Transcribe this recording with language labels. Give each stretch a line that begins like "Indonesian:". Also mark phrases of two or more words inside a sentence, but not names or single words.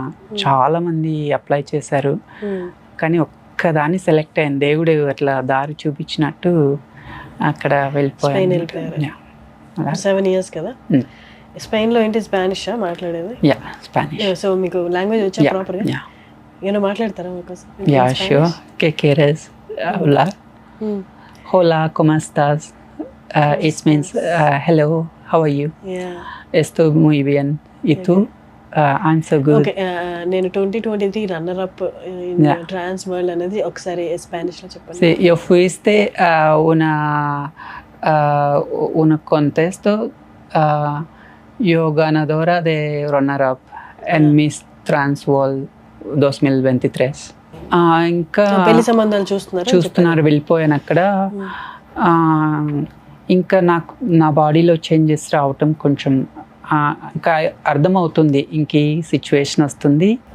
Telugu: చాలా మంది అప్లై చేశారు కానీ ఒక్కదాన్ని సెలెక్ట్ అయింది. దేవుడు అట్లా దారి చూపించినట్టు అక్కడ వెళ్ళిపోయాను. 7 years కదా. స్పెయిన్ లో ఏంటి స్పానిష్ మాట్లాడేది?
English: Ya Spanish. సో మీకు లాంగ్వేజ్ వచ్చా ప్రాపర్ గా? ఏమో మాట్లాడతారా మాకోసం? Ya sure.
Spanish: ¿Qué quieres hablar? Hola, ¿cómo estás?
English: It means hello, how are you?
Spanish: Estoy muy bien. ¿Y tú?
English: I'm so good.
Telugu: ఓకే, నేను 2023
English: runner up Trans World
Telugu: అనేది ఒకసారి స్పానిష్ లో చెప్పండి.
Spanish: Sí, yo fuiste una contexto, yo ganadora de
English: runner up
Spanish: en Miss Trans World 2023.
Telugu: ఇంకా పెళ్లి సంబంధాలు చూస్తున్నారు? వెళ్ళిపోయాను అక్కడ. ఇంకా నాకు నా బాడీలో చేంజెస్ రావటం కొంచెం ఇంకా అర్థమవుతుంది, ఇంక ఈ సిచ్యువేషన్ వస్తుంది.